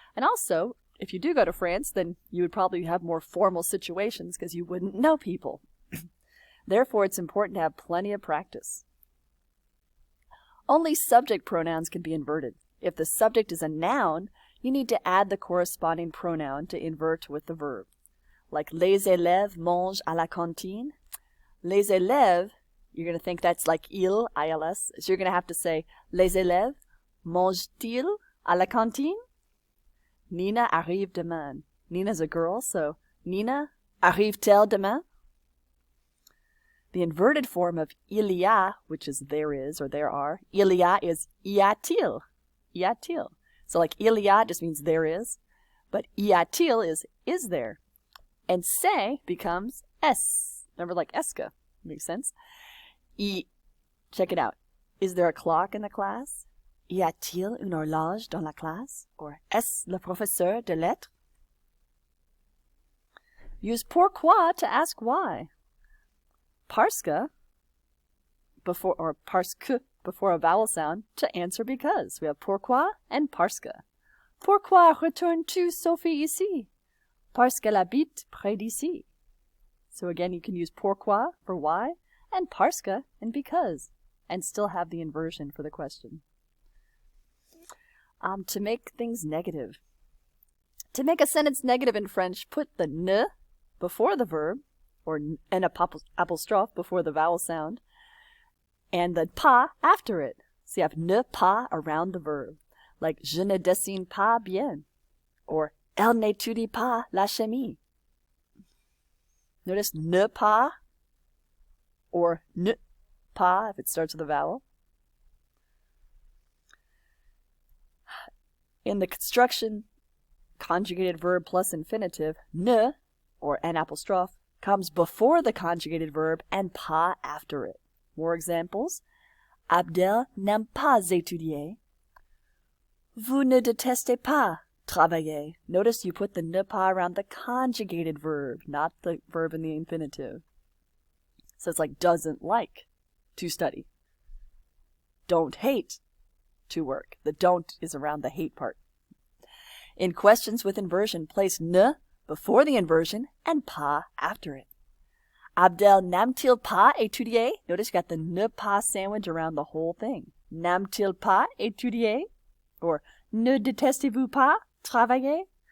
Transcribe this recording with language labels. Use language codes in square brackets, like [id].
[en] And also, if you do go to France, then you would probably have more formal situations because you wouldn't know people. Therefore, it's important to have plenty of practice. Only subject pronouns can be inverted. If the subject is a noun, you need to add the corresponding pronoun to invert with the verb. [fr] Like, les élèves mangent à la cantine. [en] Les élèves, you're going to think that's like il, I-L-S. So you're going to have to say, les élèves mangent-ils à la cantine? [fr] Nina arrive demain. Nina's a girl, so Nina arrive-t-elle demain? [en] The inverted form of il y a, which is there is or there are, il y a is y a-t-il. Y a-t-il. So like il y a just means there is, but y a-t-il is there. And c'est becomes es. Remember, like est-ce que. Makes sense? Check it out. Is there a clock in the class? [fr] Y a-t-il une horloge dans la classe? Or est-ce le professeur de lettres? [en] Use pourquoi to ask why. Parce que before, or parce que before a vowel sound to answer because. We have pourquoi and parce que. [fr] Pourquoi retournes-tu, Sophie, ici? Parce qu'elle habite près d'ici. [en] So again, you can use pourquoi for why and parce que and because, and still have the inversion for the question. To make things negative. To make a sentence negative in French, put the ne before the verb, or an apostrophe before the vowel sound, and the pas after it. So you have ne pas around the verb, like je ne dessine pas bien, or elle n'étudie pas la chimie. Notice ne pas, or ne pas if it starts with a vowel. In the construction conjugated verb plus infinitive, ne or an apostrophe, comes before the conjugated verb and pas after it. More examples. [fr] Abdel n'aime pas étudier. Vous ne détestez pas travailler. [en] Notice you put the ne pas around the conjugated verb, not the verb in the infinitive. So it's like doesn't like to study. Don't hate to work. The don't is around the hate part. In questions with inversion, place ne before the inversion and pas after it. Abdel n'aime-t-il pas étudier? Notice you got the ne pas sandwich around the whole thing. [fr] N'aime-t-il pas étudier? Or ne détestez-vous pas travailler?